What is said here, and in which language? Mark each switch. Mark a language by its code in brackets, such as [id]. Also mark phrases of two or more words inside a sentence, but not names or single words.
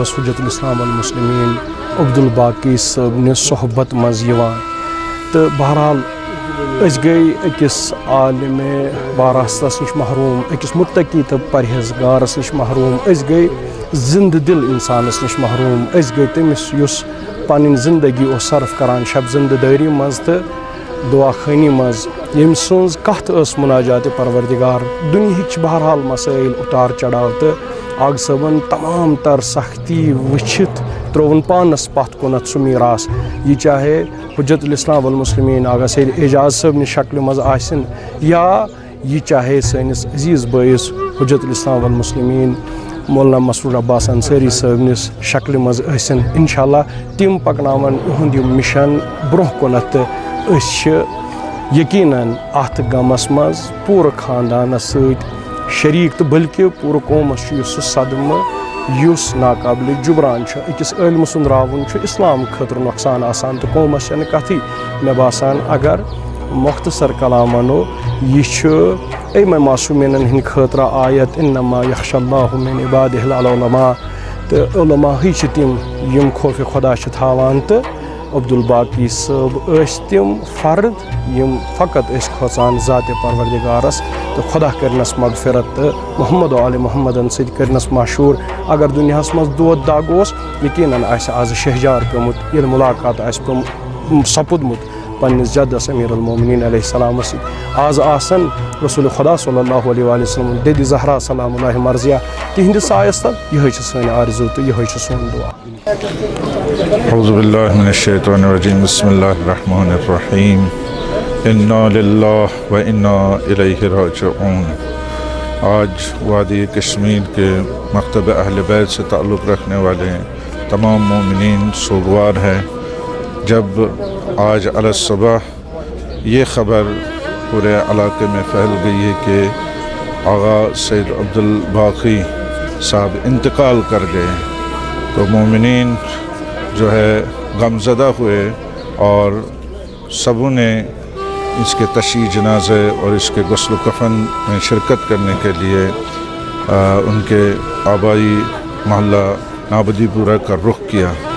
[ks] ٲس حجت الاسلام والمسلمین عبدالباقی صٲبنہِ صحبت منٛز یِوان تہٕ بہرحال أسۍ گٔے أکِس عالمِ واراستس نِش محروٗم أکِس مُتقی تہٕ پرہیزگارس نِش محروٗم أسۍ گٔے زِندٕ دِل اِنسانس نِش محروٗم أسۍ گٔے تٔمِس یُس پنٕنۍ زندگی اوس صرف کران شب زندٕ دٲری منٛز تہٕ دعا خٲنی منٛز ییٚمہِ سٕنٛز کتھ ٲس مُناجاتِ پروردگار دُنہِکۍ چھِ بہرحال مسٲیل اُتار چڑاو تہٕ آغا صٲبن تمام تر سختی وٕچھِتھ ترٛووُن پانس پتھ کُنتھ سُہ میٖراث یہِ چاہے حجت الاسلام والمسلمین آغا سید اعجاز صٲبنہِ شکلہِ منٛز آسِن یا یہِ چاہے سٲنِس عزیٖز بٲیِس حجت الاسلام والمسلمین مولانا مسرور عباس انصاری صٲبنِس شکلہِ منٛز ٲسِن [ar] انشاء اللہ [ks] تِم پکناون یِہُنٛد یہِ مِشن برونٛہہ کُنتھ تہٕ أسۍ چھِ یقیٖنن اتھ غمس منٛز پوٗرٕ خاندانس سۭتۍ شریٖک تہٕ بلکہِ پوٗرٕ قومس چھُ یُس سُہ صدمہٕ یُس ناقابلِ جبران چھُ أکِس عٲلمہٕ سُنٛد راوُن چھُ اِسلام خٲطرٕ نۄقصان آسان تہٕ قومس چھنہٕ کتھٕے مےٚ باسان اگر مۄختصر کلام ونو یہِ چھُ اَمہِ معصوٗمیٖنن ہٕنٛدِ خٲطرٕ آیت [ar] انما یخشى اللہ من عبادہ العلماء [ks] تہٕ علماہٕے چھِ تِم یِم خوفِ خۄدا چھِ تھاوان تہٕ عبدالباقی صٲب ٲسۍ تِم فرد یِم فقط ٲسۍ کھوژان ذاتِ پروردگارس تہٕ خۄدا کٔرنس مغفرت تہٕ محمد و آلِ محمدن سۭتۍ کٔرنس مشہوٗر اگر دُنیاہس منٛز دود دگ اوس یقیٖنن آسہِ آز شہجار پیوٚمُت ییٚلہِ مُلاقات آسہِ سپُدمُت پننِس جدس امیر المومنین علیہ السلامس سۭتۍ آز آسن رسول خدا [ar] صلی اللہ علیہ وآلہ وسلم [ks] ددِ زہرا [ar] سلام اللہ [ks] مرضیہ تِہنٛدِ سایس تل یِہے چھِ سٲنۍ آرزوٗ تہٕ یِہے چھُ سون دُعا. [ar] اعوذ باللہ من الشیطان الرجیم بسم اللہ الرحمن الرحیم انا للہ و انا الیہ راجعون. [ur] آج وادی کشمیر کے مکتب اہل بیت سے تعلق رکھنے والے تمام مومنین سوگوار ہیں جب آج علی الصبح یہ خبر پورے علاقے میں پھیل گئی ہے کہ آغا سید عبدالباقی صاحب انتقال کر گئے تو مومنین جو ہے غمزدہ ہوئے اور سبوں نے اس کے تشییع جنازے اور اس کے غسل و کفن میں شرکت کرنے کے لیے ان کے آبائی محلہ نابدی پورہ کا رخ کیا.